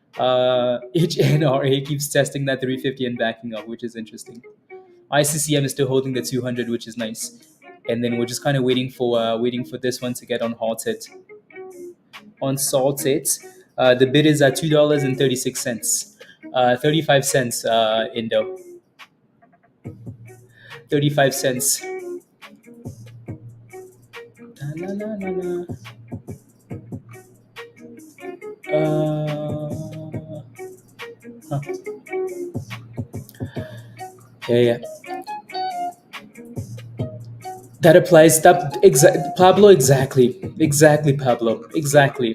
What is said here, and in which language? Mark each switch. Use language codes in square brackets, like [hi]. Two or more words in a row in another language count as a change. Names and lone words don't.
[en] HNRA keeps testing that 350 and backing up, which is interesting. ICCM is still holding the 200, which is nice. And then we're just kind of waiting for this one to get unhalted. Unsalted, the bid is at $2.36. 35 cents, Indo. 35 cents. La, la, la, la. Huh. Yeah. That applies. Pablo, exactly, Pablo, exactly.